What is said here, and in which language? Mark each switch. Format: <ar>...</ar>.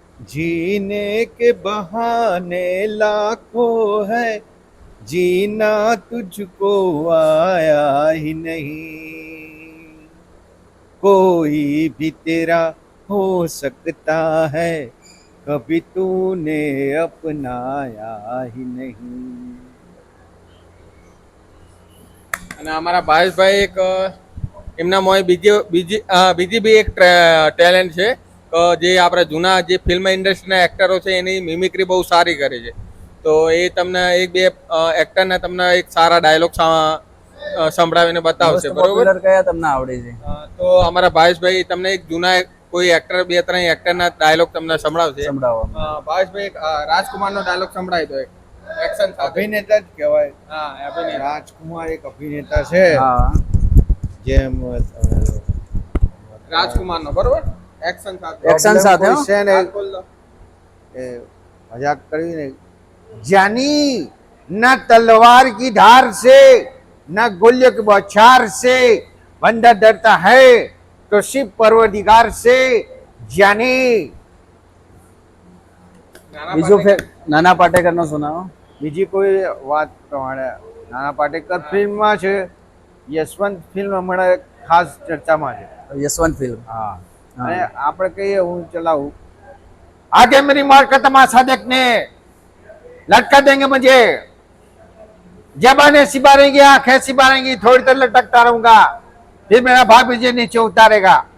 <hi>जीने के बहाने लाखों है, जीना तुझको आया ही नहीं, कोई भी तेरा हो सकता है, कभी तूने अपनाया ही नहीं.</hi> <gu>અને અમારા ભાવેશભાઈ એક એમના મોય બીજી બી એક ટેલેન્ટ છે જે આપણા જૂના જે ફિલ્મ ઇન્ડસ્ટ્રીના એક્ટરો છે એની મિમિક્રી બહુ સારી કરે છે. તો એ તમને એક બે એક્ટરને તમને એક સારા ડાયલોગ સંભળાવીને બતાવશે, મોસ્ટ બરોબર? પોપ્યુલર કયા તમને આવડે છે? તો અમારા ભાવેશભાઈ તમને એક જૂના કોઈ એક્ટર બે ત્રણ એક્ટરના ડાયલોગ તમને સંભળાવશે. સંભળાવો. ભાવેશભાઈ એક રાજકુમારનો ડાયલોગ સંભળાવી દો, એક એક્શન સાથે. અભિનેતા જ કહેવાય. હા, અભિનેતા. રાજકુમાર એક અભિનેતા છે. હા જેમ રાજકુમારનો, બરોબર? એક્શન સાથે. એક્શન સાથે, હો? કોઈ છે ને હાથ બોલ દો. એ મજાક કરવી ને, જાની</gu> <hi>न तलवार की धार से न गोलियों की बौछार से बंदा डरता है तो सिर्फ परवरदिगार से जानी.</hi> <gu>બીજું નાના પાટેકરનો સુનાવો. બીજી કોઈ વાત પ્રમાણે નાના પાટેકર ફિલ્મમાં છે, યશવંત ફિલ્મ હમણાં ખાસ ચર્ચામાં છે. યશવંત ફિલ્મ. હા, અને આપણે કહીએ હું ચલાવું,</gu> <hi>आगे मेरी मार का तमाशा देखने लटका देंगे मुझे, जबाने सिबारेंगी, आंखें सिबारेंगी, थोड़ी देर लटकता रहूंगा, फिर मेरा भाग मुझे नीचे उतारेगा.</hi>